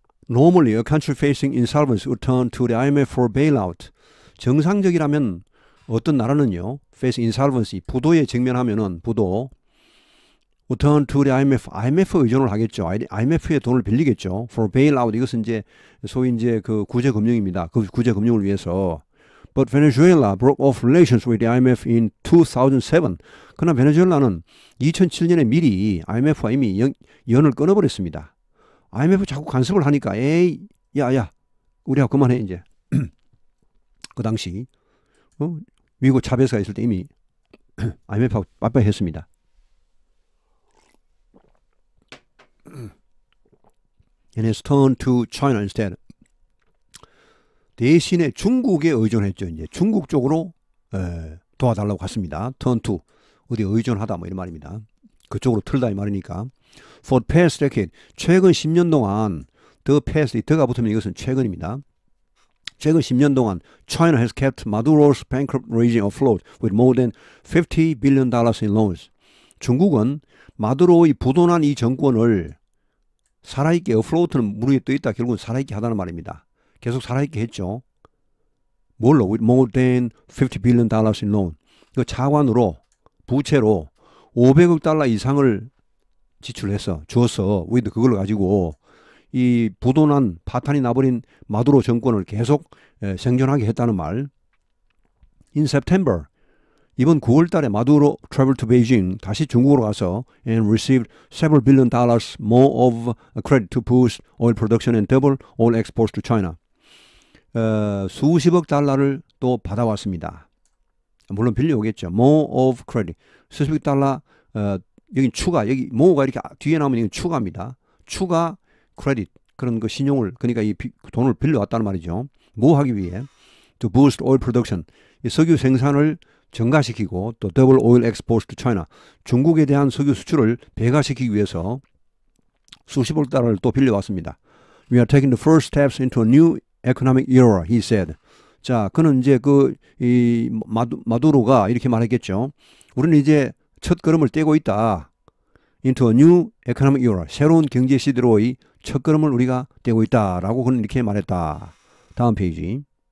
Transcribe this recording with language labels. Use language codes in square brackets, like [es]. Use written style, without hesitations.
[en] Normally, a country facing insolvency would turn to the IMF for bailout. [ko] 정상적이라면 어떤 나라는요, [en] face insolvency, [ko] 부도에 직면하면은 부도, [en] would turn to the IMF [ko] 의존을 하겠죠. IMF의 돈을 빌리겠죠. [en] For bailout, [ko] 이것은 이제 소위 이제 그 구제 금융입니다. 그 구제 금융을 위해서. [en] But Venezuela broke off relations with the IMF in 2007. [ko] 그러나 베네수엘라는 2007년에 미리 IMF와 이미 연을 끊어버렸습니다. IMF 자꾸 간섭을 하니까 에이 야 우리하고 그만해 이제. 그 당시 미국 차베스가 있을 때 이미 IMF하고 빠빠이 했습니다. [en] And has turned to China instead. [ko] 대신에 중국에 의존했죠. 이제 중국 쪽으로 도와달라고 갔습니다. turn to 어디 의존하다 뭐 이런 말입니다. 그쪽으로 틀다 이 말이니까. [en] For the past decade, [ko] 최근 10년 동안 the past, 더가 붙으면 이것은 최근입니다. 최근 10년 동안 [en] China has kept Maduro's bankrupt regime afloat with more than $50 billion in loans. [ko] 중국은 마두로의 부도난 이 정권을 살아있게 afloat는 물 위에 떠있다 결국은 살아있게 하다는 말입니다. 계속 살아있게 했죠. 뭘로? [en] With more than $50 billion in loan. [ko] 그 차관으로 부채로 500억 달러 이상을 지출해서 주었어. with 그걸 가지고 이 부도난 파탄이 나버린 마두로 정권을 계속 생존하게 했다는 말. [en] In September [ko] 이번 9월 달에 [en] 마두로 traveled to Beijing [ko] 다시 중국으로 가서 [en] and received several billion dollars more of credit to boost oil production and double oil exports to China. [ko] 수십억 달러를 또 받아왔습니다. 물론 빌려오겠죠. [en] More of credit. [ko] 수십억 달러 여기 추가 여기 more가 이렇게 뒤에 나오면 이건 추가입니다. 추가 크레딧 그런 그 신용을 그러니까 이 돈을 빌려왔다는 말이죠. 뭐 하기 위해? [en] To boost oil production. [ko] 이 석유 생산을 증가시키고 또 [en] double oil exports to China. [ko] 중국에 대한 석유 수출을 배가시키기 위해서 수십억 달러를 또 빌려왔습니다. [en] We are taking the first steps into a new economic era, he said. [ko] 자, 그는 이제 이 마두로가 이렇게 말했겠죠. 우리는 이제 첫 걸음을 떼고 있다. [en] Into a new economic era. [ko] 새로운 경제 시대로의 첫 걸음을 우리가 떼고 있다라고 그는 이렇게 말했다. 다음 페이지.